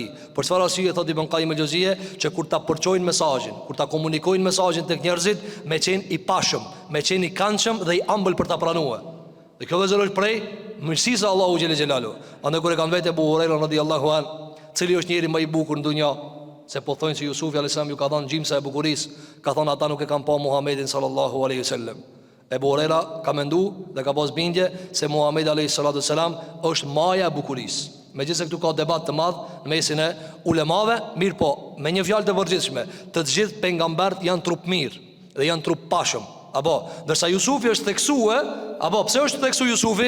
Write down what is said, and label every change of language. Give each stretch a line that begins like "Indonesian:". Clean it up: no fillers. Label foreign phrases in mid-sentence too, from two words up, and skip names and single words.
Albanian: Për çfarë arsye thotë Ibn Qayyim el-Juzeyje, që kur ta përçojnë mesazhin, kur ta komunikojnë mesazhin tek njerëzit, me qenë i pashëm, me qenë i këndshëm dhe i ëmbël për ta pranuar. Dhe kjo është prej mirësisë së Allahu
Arabic: جل جلاله.
Albanian: Andaj kur e kanë vetë Abu Huraira
Arabic: رضي الله عن,
Albanian: cili është njeri më i bukur në dunjë, se po thonë se Yusufi
Arabic: عليه السلام
Albanian: ju ka dhënë gjimsa e bukurisë, ka thonë ata nuk e kanë pa Muhamedit
Arabic: صلى الله عليه وسلم.
Albanian: Abu Huraira ka mendu dhe ka pas bindje se Muhamedi
Arabic: عليه السلام
Albanian: është maja e bukurisë. Megjithëse këtu ka debat të madh në mesin e ulemave, mirë po, me një fjalë të përgjithshme, të gjithë pejgamberët janë trup mirë dhe janë trup pashëm. Apo, ndërsa Yusufi është theksue, apo pse është theksu Yusufi?